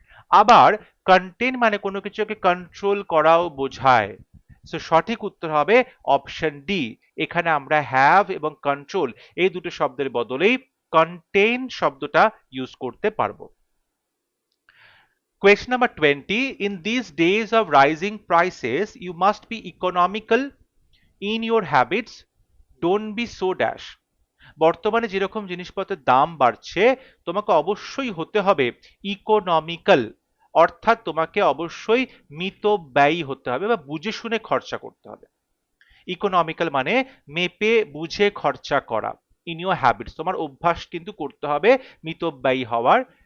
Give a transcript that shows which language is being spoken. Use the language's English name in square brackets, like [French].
[Bangla] আবার কন্টেন মানে কোনো কিছুকে কন্ট্রোল করাও বোঝায়। সো সঠিক উত্তর হবে অপশন ডি। এখানে আমরা হ্যাভ এবং কন্ট্রোল এই দুটো শব্দের বদলেই কন্টেন শব্দটা ইউজ করতে পারবো। [English] Question number 20. In these days of rising prices, you must be economical in your habits. Don't be so dash. [Bangla] বর্তমানে যেরকম জিনিসপত্রের দাম বাড়ছে, তোমাকে অবশ্যই হতে হবে ইকোনমিক্যাল, অর্থাৎ তোমাকে অবশ্যই মিতব্যয়ী হতে হবে বা বুঝে শুনে খরচা করতে হবে। ইকোনমিক্যাল মানে মেপে বুঝে খরচা করা। [English] in your habits, [Bangla] তোমার অভ্যাস কিন্তু করতে হবে মিতব্যয়ী হওয়ার।